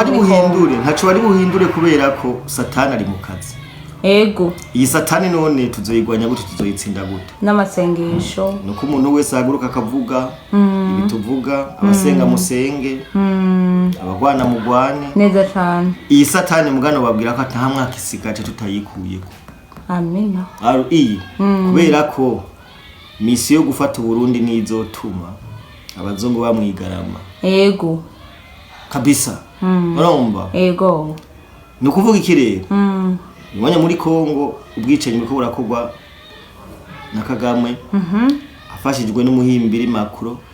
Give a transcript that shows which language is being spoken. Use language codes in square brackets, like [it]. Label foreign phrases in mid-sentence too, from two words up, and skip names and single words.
[rn] ntaco bari buhindure kubera ko satani ari mu kazi iyi satani none tuzoyigwanya gute tuzoyitsinda gute n'amasengesho nuko umuntu wese ahaguruka akavuga ibituvuga abasenga musenge abagwana mugwane neza cyane iyi satani mugano babwira ko nta mwaka isigaje tutayikuyeko amina kubera ko misi yo gufata Burundi nizotuma abazungu bamwigarama kabisa urumva no kuvuga iki rero Imanya muri Kongo ubwicanyi bwo burakogwa na Kagame afashijwe n'umuhimbiri Macron